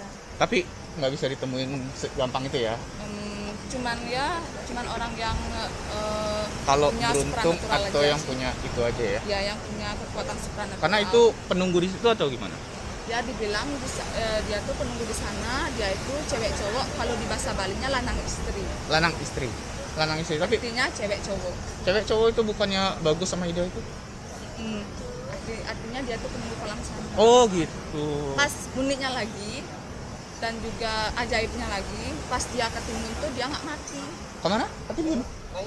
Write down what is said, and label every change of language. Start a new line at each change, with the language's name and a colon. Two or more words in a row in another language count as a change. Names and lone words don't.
Indonesian: Tapi nggak bisa ditemuin gampang itu ya? Cuman orang yang kalau punya beruntung supranatural atau aja yang sih. punya itu aja ya? Ya, yang punya kekuatan supranatural. Karena itu penunggu di situ atau gimana? Dia dibilang dia tuh penunggu di sana, dia itu cewek cowok, kalau di bahasa Balinya
Balinese: lanang istri. Lanang istri. Lanang istri,
Indonesian: tapi Artinya cewek cowok. cewek cowok itu bukannya bagus sama ide itu? Artinya dia tuh penunggu kolam sana. Oh gitu. Pas uniknya lagi dan juga ajaibnya lagi, pas dia ketimbun tuh dia nggak mati. Kemana? Ketimbun? Dia